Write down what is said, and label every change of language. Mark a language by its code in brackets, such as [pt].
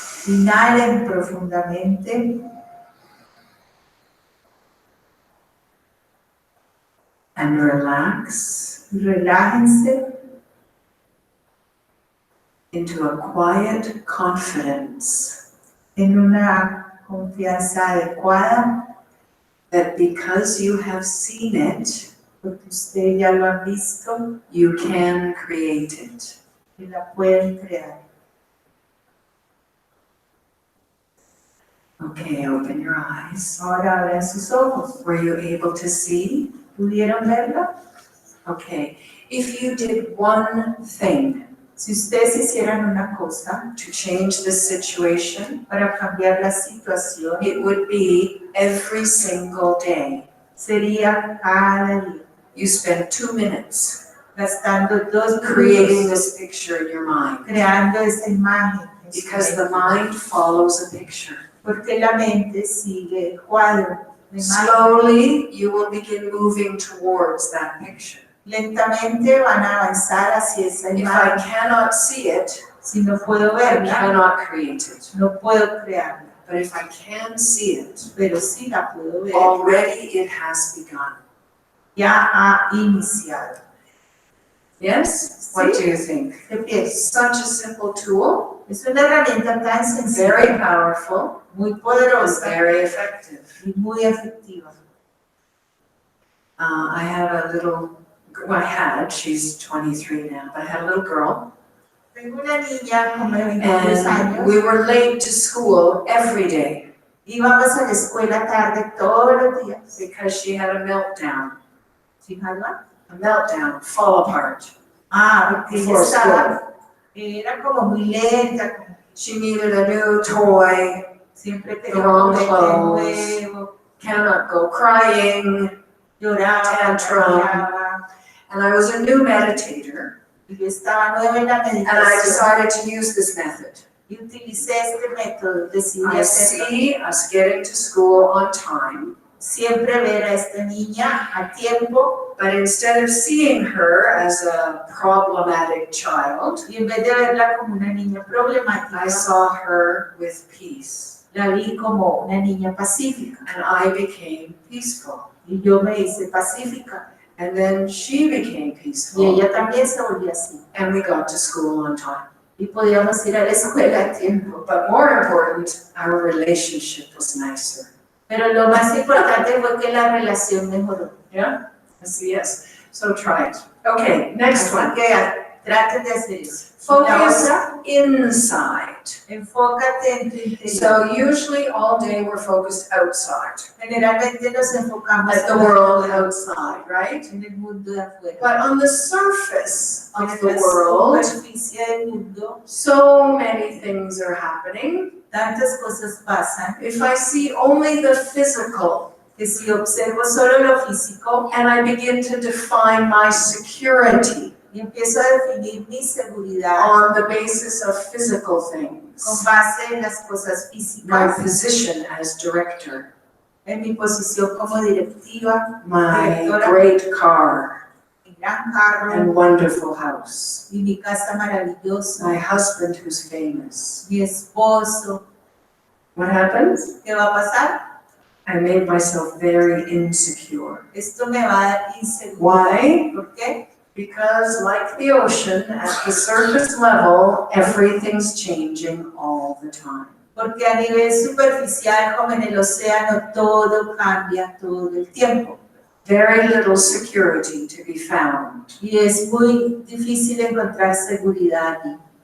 [es] Inhalen profundamente [en] And relax [es] y relájense [en] into a quiet confidence [es] en una confianza adecuada, [en] that because you have seen it, [es] porque ustedes ya lo han visto [en] you can create it. [es] y la pueden crear. [en] Okay, open your eyes. [es] Ahora abran sus ojos. [en] Were you able to see? [es] ¿Pudieron verla? [en] Okay. If you did one thing [es] Si ustedes hicieran una cosa [en] to change this situation, [es] para cambiar la situación, [en] it would be every single day. [es] sería cada día, [en] You spend 2 minutes [es] gastando 2 [en] creating [es] minutos [en] this picture in your mind, [es] creando esa imagen. en su [en] because the [es] mente. [en] mind follows a picture. [es] Porque la mente sigue el cuadro de imagen. [en] Slowly, you will begin moving towards that picture. [es] Lentamente van a avanzar hacia esa [en] If I [es] imagen. [en] cannot see it, [es] Si no puedo [en] I [es] verla, [en] cannot create it. [es] no puedo crearla, [en] But if I can see it, [es] pero sí la puedo ver. [en] already it has begun. [es] Ya ha iniciado. [en] Yes? What do you think? [es] ¿Qué piensas? [en] Such a simple tool, [es] Es una herramienta tan sencilla, [en] very powerful, [es] muy [en] and [es] poderosa [en] very effective. [es] y muy efectiva. [en] I have a little, well, I had, she's 23 now, but I had a little girl, [es] Tengo una niña como de 23 [en] and [es] años. [en] we were late to school every day [es] Íbamos a la escuela tarde todos los días. [en] because she had a meltdown. [es] ¿Sí, Alba? [en] A meltdown, fall apart. [es] Porque ella [en] Before [es] estaba, era como muy lenta, como [en] She needed a new toy, [es] siempre [en] The [es] tenía [en] wrong [es] un juguete [en] clothes. [es] nuevo, [en] cannot go crying, [es] lloraba, [en] Tantrum. [es] lloraba. [en] and I was a new meditator, [es] Y yo estaba nueva en la [en] and I [es] meditación [en] decided to use this method. [es] y utilicé este método, decidí [en] I [es] hacerlo. [en] see us getting to school on time, [es] Siempre ver a esta niña a tiempo [en] but instead of seeing her as a problematic child, [es] y en vez de verla como una niña problemática, [en] I saw her with peace, [es] la vi como una niña pacífica [en] and I became peaceful. [es] y yo me hice pacífica [en] And then she became [es] y [en] peaceful, [es] ella también se volvió así [en] and we got to school on time. [es] y podíamos ir a la escuela a tiempo. [en] But more important, our relationship was nicer. [es] Pero lo más importante fue que la relación mejoró. [en] Yeah? Yes. So try it. Okay, next [es] Así [en] one. [es] que traten de hacer eso. La [en] Focus [es] otra, [en] inside. [es] enfócate en tu interior. [en] So usually all day we're focused outside, [es] Generalmente nos enfocamos [en] at the [es] en [en] world outside, right? [es] en el mundo de afuera. [en] But on the surface of [es] En [en] the [es] la [en] world, [es] superficie del mundo, [en] so many things are happening. [es] tantas cosas pasan [en] If I see only the physical [es] que si observo solo lo físico [en] and I begin to define my security [es] y empiezo a definir mi seguridad [en] on the basis of physical [es] con [en] things, [es] base en las cosas [en] my [es] físicas, [en] position as director, [es] en mi posición como directiva, [en] my [es] directora, [en] great car [es] mi gran carro [en] and wonderful house, [es] y mi casa maravillosa, [en] my husband who's famous. [es] mi esposo. [en] What happens? [es] ¿Qué va a pasar? [en] I made myself very insecure. [es] Esto me va a dar inseguridad. [en] Why? [es] ¿Por qué? [en] Because like the ocean, at the surface level, everything's changing all the time. [es] Porque a nivel superficial, como en el océano, todo cambia todo el tiempo. [en] Very little security to be found. [es] Y es muy difícil encontrar seguridad allí.